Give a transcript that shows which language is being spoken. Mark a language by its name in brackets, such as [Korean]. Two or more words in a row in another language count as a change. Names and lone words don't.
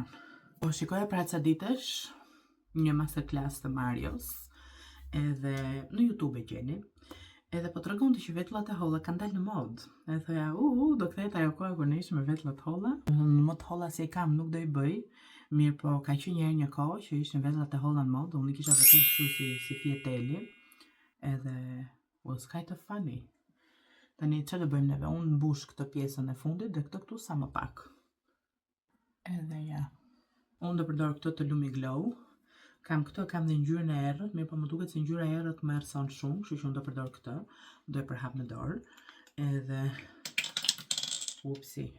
[Albanian] Po shikoja para ca ditësh një masterclass të Marios, edhe në YouTube e gjeni, edhe po tregonte që vetullat e holla kanë dalë në modë. Edhe thoja, do kthehet ajo kohë kur ne ishim me vetullat holla. Më të holla se i kam nuk do i bëj. Mirë, po ka qenë një herë një kohë që ishin vetullat e holla në modë, unë i kisha vërtet kështu si fjeteli. [English] Edhe was kind of funny. [Albanian] Tani çfarë do bëjmë neve? Unë mbush këtë pjesën e fundit dhe këtë këtu sa më pak. Edhe ja. Unë do përdor këtë të Lumi Glow. Kam dhe ngjyrën e errët, mirë po më duket se ngjyra e errët më errëson shumë, kështu që unë do përdor këtë. Do e përhap në dorë. Edhe upsi.